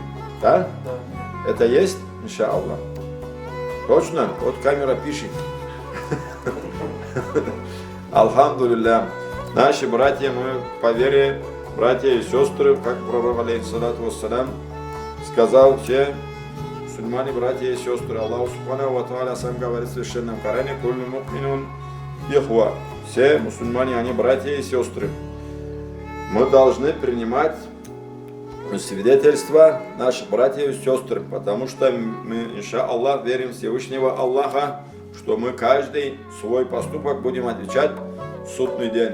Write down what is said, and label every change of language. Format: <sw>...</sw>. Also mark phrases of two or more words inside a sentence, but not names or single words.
<ru>Да? Да. Это есть, иншаллах? Точно? Вот камера пишет. Алхамдулилля. Наши братья, мы по вере, братья и сестры, как пророк</ru> <ar>عليه الصلاة والسلام</ar> <ru>сказал, все мусульмане, братья и сестры, Аллах субханаху ва тааля сам говорит в священном Коране:</ru> <ar>«كل مؤمنون إخوة».</ar> <ru>Все мусульмане, они братья и сестры. Мы должны принимать свидетельства наших братьев и сестр, потому что мы, иншаллах, верим в Всевышнего Аллаха, что мы каждый свой поступок будем отвечать в судный день.</ru>